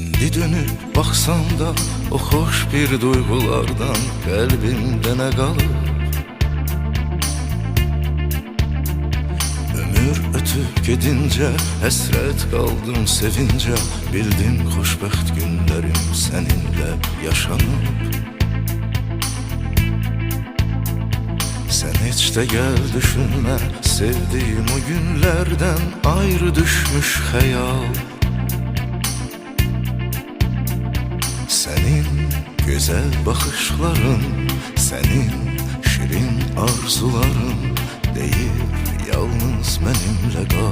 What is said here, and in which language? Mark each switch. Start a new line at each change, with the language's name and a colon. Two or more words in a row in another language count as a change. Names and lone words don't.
Azerbaijani: Bir dönüp baxsam da o xoş bir duyğulardan qəlbimdə nə qalır? Ömür ötüb gedincə həsrət qaldım sevincə, bildim xoşbəxt günlərim səninlə yaşanıb.
Turkish: Sen hiç de gel düşünme, sevdiğim o günlerden ayrı düşmüş hayal. Senin güzel bakışların, senin şirin arzuların deyir yalnız benimle kal.